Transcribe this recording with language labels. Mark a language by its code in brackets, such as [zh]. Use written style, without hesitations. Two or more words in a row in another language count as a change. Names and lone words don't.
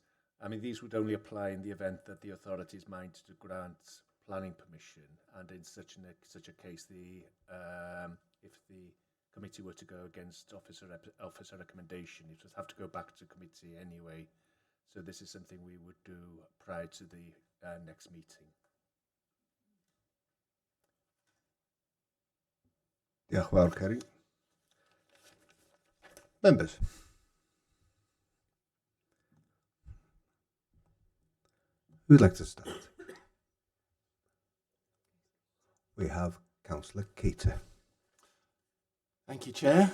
[en] I mean, these would only apply in the event that the authority is minded to grant planning permission, and in such a case, if the committee were to go against officer recommendation, it would have to go back to committee anyway. So this is something we would do prior to the next meeting. [cy] Diolch yn fawr, Ceri. [en] Members. Who'd like to start? We have Councillor Keita. Thank you, Chair.